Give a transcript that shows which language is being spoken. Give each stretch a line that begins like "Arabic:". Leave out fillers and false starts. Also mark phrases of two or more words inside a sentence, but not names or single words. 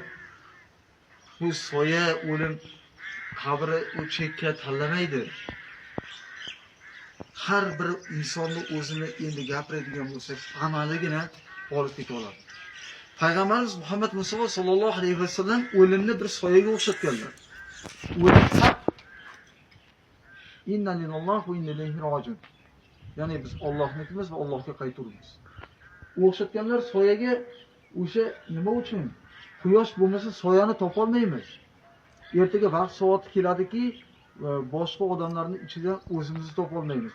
Uzbek: Bu soya, o'lim qabri u chekka tanlamaydi. Har bir insonni o'zini endi gapiradigan bo'lsa, amaligina olib keta oladi. Payg'ambarimiz Muhammad Mustafa
Arabic: صلى الله عليه وسلم
Uzbek: o'limni bir soyaga o'xshatganlar. O'lim haq.
Arabic: إنا لله وإنا إليه راجعون.
Uzbek: Ya'ni biz Allohnikimiz va Allohga qayturmiz. O'xshatganlar soyaga, o'sha nima uchun? Quyosh bo'lmasa soyani topa olmaymiz. Ertaga vaqt soati keladiki, boshqa odamlarning ichidan o'zimizni topa olmaymiz.